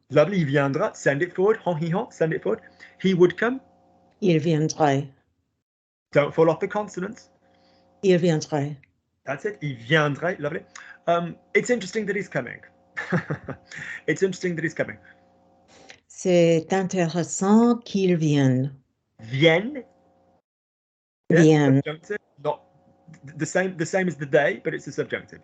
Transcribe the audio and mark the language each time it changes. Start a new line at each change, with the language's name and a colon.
English: Lovely.
French: Il viendra.
English: Send it forward. Send it forward. He would come.
French: Il viendrait.
English: Don't fall off the consonants.
French: Il viendrait.
English: That's it.
French: Il viendrait.
English: Lovely. It's interesting that he's coming. It's interesting that he's coming.
French: C'est intéressant qu'il vienne. Vienne. Vienne.
English: Subjunctive, not the same as the day, but it's a subjunctive.